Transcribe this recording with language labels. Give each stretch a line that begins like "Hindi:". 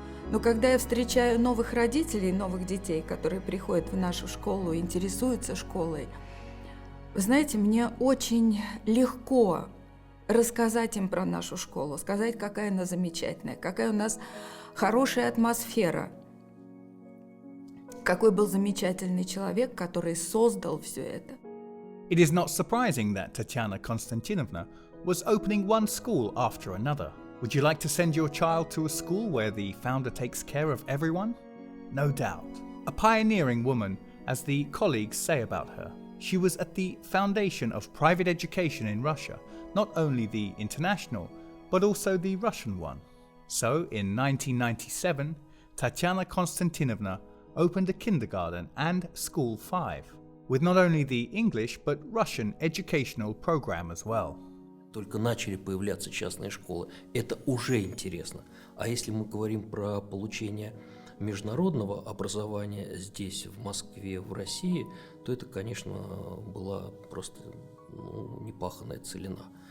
Russian: Но когда я встречаю новых родителей, новых детей, которые приходят в нашу школу, интересуются школой, вы знаете, мне очень легко рассказать им про нашу школу, сказать, какая она замечательная, какая у нас хорошая атмосфера, какой был замечательный человек, который создал все это.
English: It is not surprising that Tatyana Konstantinovna was opening one school after another. Would you like to send your child to a school where the founder takes care of everyone? No doubt. A pioneering woman, as the colleagues say about her. She was at the foundation of private education in Russia, not only the international, but also the Russian one. So, in 1997, Tatyana Konstantinovna opened a kindergarten and School 5, with not only the English but Russian educational program as well.
Russian: Только начали появляться частные школы. Это уже интересно. А если мы говорим про получение международного образования здесь, в Москве, в России, то это, конечно, была просто непаханная целина.